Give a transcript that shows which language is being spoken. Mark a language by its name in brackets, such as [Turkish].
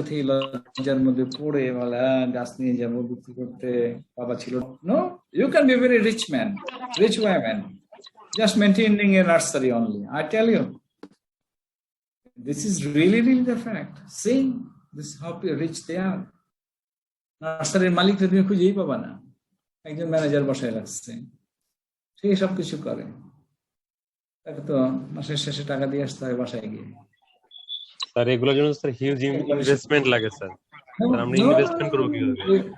[Bangla] লজ্জার মধ্যে পড়ে বলা গাছ নিয়ে যাবো বিক্রি করতে, বাবা ছিল। [English] No, you can be a very rich man, rich woman, just maintaining a nursery only. I tell you, this is really the fact. See, this is how rich they are. [Bangla] নার্সারির মালিক তুমি খুঁজেই পাবা না, একজন ম্যানেজার বসায় রাখছে, সেই সবকিছু করে, তাকে তো মাসের শেষে টাকা দিয়ে আসতে হয় বাসায় গিয়ে। স্যার এগুলোর জন্য স্যার হিউজ ইনভেস্টমেন্ট লাগে স্যার, আমরা ইনভেস্টমেন্ট করব কিভাবে?